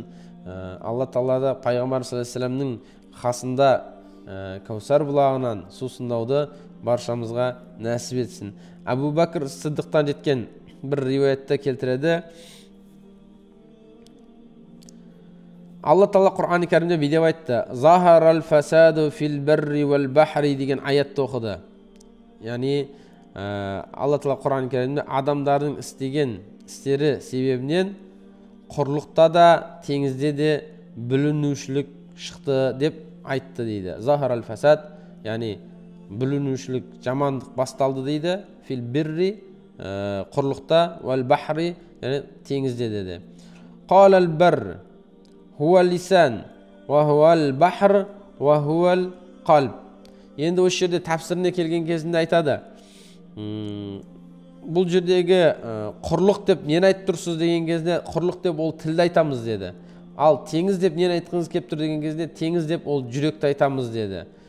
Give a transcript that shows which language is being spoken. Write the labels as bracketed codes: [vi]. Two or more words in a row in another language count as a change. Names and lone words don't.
[kk] Алла Тағала да пайғамбар [ar] صلى الله عليه وسلم [kk] қасында Каусар бұлағынан сусындауды баршамызға нәсіп етсін. Абу Бәкір Сиддиқтан жеткен бір риуаятта келтіреді. Алла Тағала Құр'ан-ы Кәрімде бүйтіп айтты: [ar] "ظهر الفساد في البر والبحر" [kk] деген аятты оқыды. Яғни Алла Тағала Құр'ан-ы Кәрімде адамдардың істеген істері себебінен құрлықта да теңізде де бүлінушілік шықты деп айтты дейді. [ar] ظهر الفساد, [kk] яғни бүлінушілік, жамандық басталды дейді. [ar] في البر, құрлықта, والبحر, [kk] яғни теңізде деді. [ar] قال البر هو لسان وهو البحر وهو القلب. [kk] Енді осы жерде тәпсіріне келген кезінде айтады, бұл жердегі құрлық деп нені айтып тұрсыз деген кезде, құрлық деп ол тілді айтамыз деді. Ал теңіз деп нені айтқыңыз келіп тұр деген кезде, теңіз деп ол жүректі айтамыз деді.